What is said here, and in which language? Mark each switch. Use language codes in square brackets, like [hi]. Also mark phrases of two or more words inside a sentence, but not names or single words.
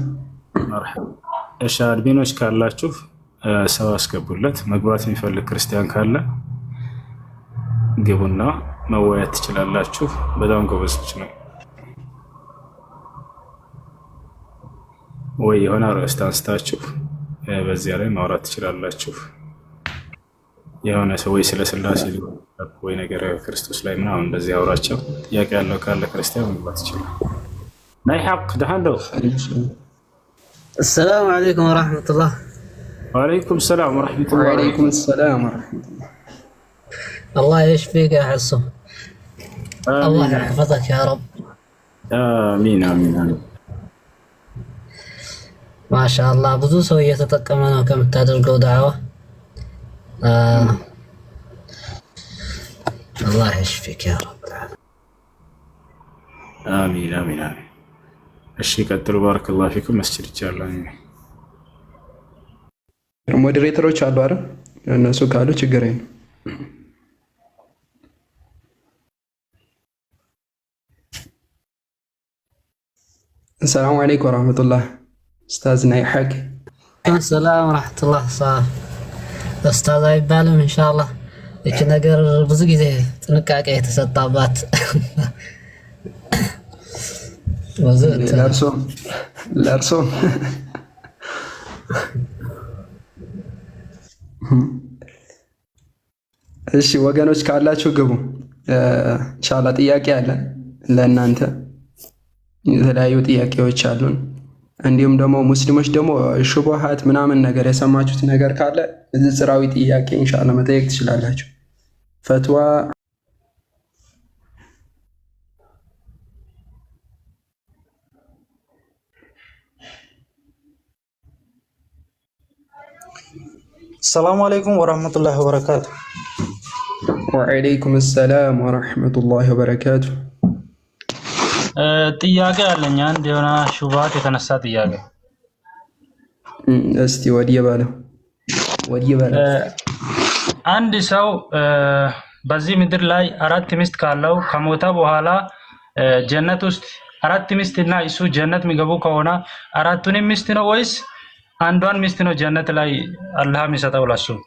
[am] መርሐባ። እሺ አድሚኖች ካላችሁ ሰው አስገቡለት። መግባት የሚፈልግ ክርስቲያን ካለ ግቡና መወያየት ትችላላችሁ። በጣም ጎበዞች ነው። ወይ የሆነ ርዕስ አንስታችሁ በዚያ ላይ ማውራት ትችላላችሁ። የሆነ ሰው ወይ ስለ ስላሴ ወይ ነገር ክርስቶስ ላይ ምናምን እንደዚህ አውራቸው። ጥያቄ ያለው ካለ ክርስቲያን መግባት ይችላል። ናይ ሐቅ ደሃንዶ [ar] السلام عليكم ورحمة الله. وعليكم السلام ورحمة الله. وعليكم السلام ورحمة الله. الله يشفيك يا حسو. الله يحفظك يا رب. آمين آمين آمين. ما شاء الله [am] ብዙ ሰው እየተጠቀመ ነው ከምታደርገው ዳዕዋ። [ar] الله يشفيك يا رب العالمين. آمين آمين آمين. [am] እሺ ቀጥሉ። [ar] بارك الله فيكم። [am] መስጂድ ይቻላል። ሞዴሬተሮች አሉ አይደል? እነሱ ካሉ ችግር የለም። [ar] السلام عليكم ورحمة الله. أستاذ ناي حق. السلام ورحمة الله. صار أستاذ [am] አይባልም ኢንሻአላህ። እቺ ነገር ብዙ ጊዜ ጥንቃቄ የተሰጣባት ለእርሶም እሺ ወገኖች ካላችሁ ግቡ። ኢንሻአላህ ጥያቄ አለ ለእናንተ፣ የተለያዩ ጥያቄዎች አሉን። እንዲሁም ደግሞ ሙስሊሞች ደግሞ ሹብሃት ምናምን ነገር የሰማችሁት ነገር ካለ ንጽጽራዊ ጥያቄ ኢንሻአላህ መጠየቅ ትችላላችሁ። ፈትዋ [ar] السلام عليكم ورحمة الله وبركاته. وعليكم السلام ورحمة الله وبركاته. [am] ጥያቄ አለኝ። አንድ የሆነ ሹብሃት የተነሳ ጥያቄ እስቲ ወዲህ ባለው አንድ ሰው በዚህ ምድር ላይ 4 ሚስት ካለው ከሞተ በኋላ ጀነት ውስጥ 4 ሚስት እና እሱ ጀነት የሚገቡ ከሆነ አራቱንም ሚስት ነው ወይስ አንዷን ሚስት ነው ጀነት ላይ አላህ የሚሰጠው ለሱ?